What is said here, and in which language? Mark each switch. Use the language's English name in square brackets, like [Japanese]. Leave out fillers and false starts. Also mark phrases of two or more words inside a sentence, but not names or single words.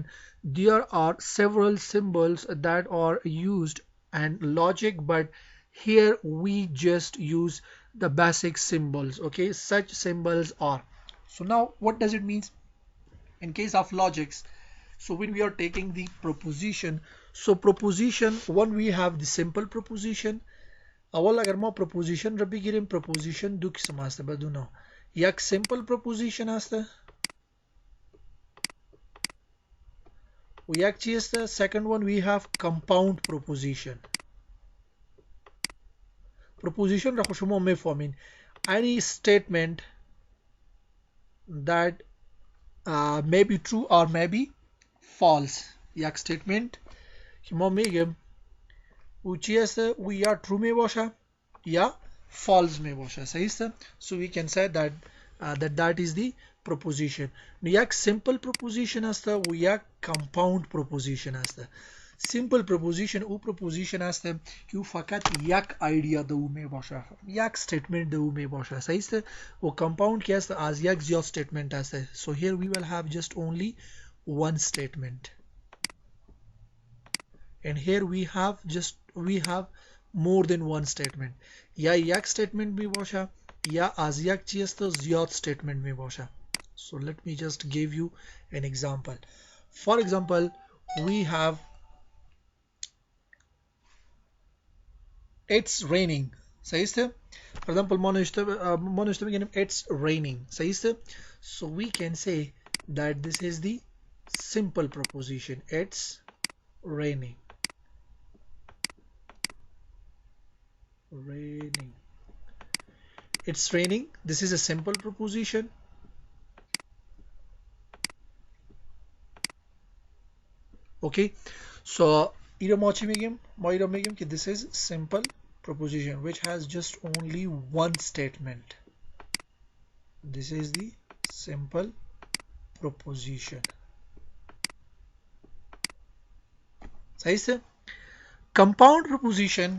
[English] There are several symbols that are used in logic, but here we just use the basic symbols. Okay, such symbols are. So now what does it mean in case of logics? So when we are taking the proposition, so proposition one, we have the simple proposition. [Persian] اول اگر ما proposition رو بگیریم proposition دو قسم هسته بدونه. یک [English] simple proposition [Persian] هسته و یک چی هسته. [English] second one we have compound proposition. [Persian] proposition را خود شما میفهمین [English] any statement that may be true or may be false. [Persian] یک statement که ما میگیم او چی هسته او یا true می باشه یا false می باشه. صحیح است. [English] So we can say that that is the proposition. [Persian] یک [English] simple proposition [Persian] هسته و یک [English] compound proposition [Persian] هسته. [English] simple proposition [Persian] او proposition هسته که او فقط یک idea دو می باشه، یک statement دو می باشه. صحیح است. و compound که هسته از یک زیاد statement هسته. [English] So here we will have just only one statement. And here we have more than one statement. [Persian] یا یک statement می باشه یا از یک چیز تو زیاد statement می باشه. [English] So let me just give you an example. For example, we have it's raining. [Persian] صحیح است. [English] For example, [Persian] ما نوشته بگیم [English] it's raining. [Persian] صحیح است. [English] So we can say that this is the simple proposition. It's raining. Raining. It's raining. This is a simple proposition. Okay, so [Persian] ما چی میگیم؟ ما میگیم که [English] this is simple proposition which has just only one statement. This is the simple proposition. [Persian] صحیح. [English] Compound proposition.